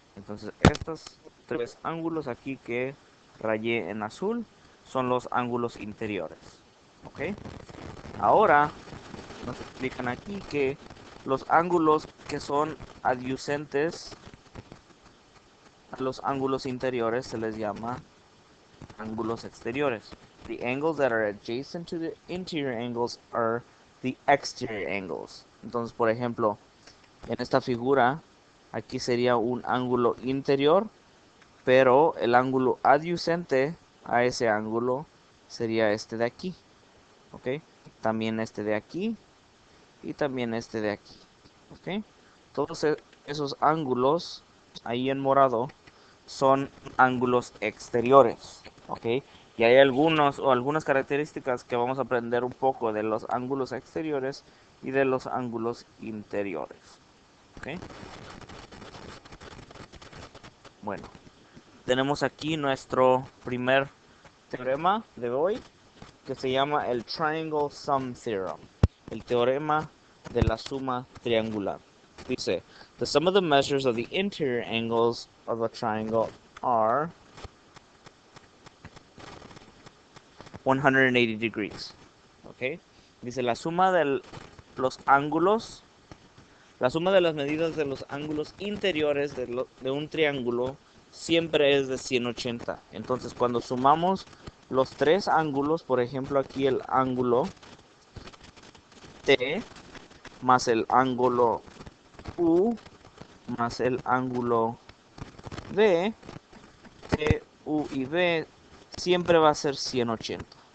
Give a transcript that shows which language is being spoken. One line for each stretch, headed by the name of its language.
Spanish: Entonces estos tres ángulos aquí que rayé en azul son los ángulos interiores. ¿Ok? Ahora nos explican aquí que los ángulos que son adyacentes a los ángulos interiores se les llama ángulos exteriores.
English: The angles that are adjacent to the interior angles are the exterior angles.
Spanish: Entonces, por ejemplo, en esta figura, aquí sería un ángulo interior, pero el ángulo adyacente a ese ángulo sería este de aquí. ¿Ok? También este de aquí y también este de aquí. ¿Ok? Todos esos ángulos ahí en morado son ángulos exteriores. ¿Ok? Y hay algunas características que vamos a aprender un poco de los ángulos exteriores y de los ángulos interiores. ¿Ok? Bueno, tenemos aquí nuestro primer teorema de hoy que se llama el Triangle Sum Theorem, el teorema de la suma triangular. Dice,
English: the sum of the measures of the interior angles of a triangle are 180 degrees.
Spanish: ¿Ok? Dice, los ángulos, la suma de las medidas de los ángulos interiores de un triángulo siempre es de 180. Entonces, cuando sumamos los tres ángulos, por ejemplo, aquí el ángulo T más el ángulo U más el ángulo B, T, U y B siempre va a ser 180.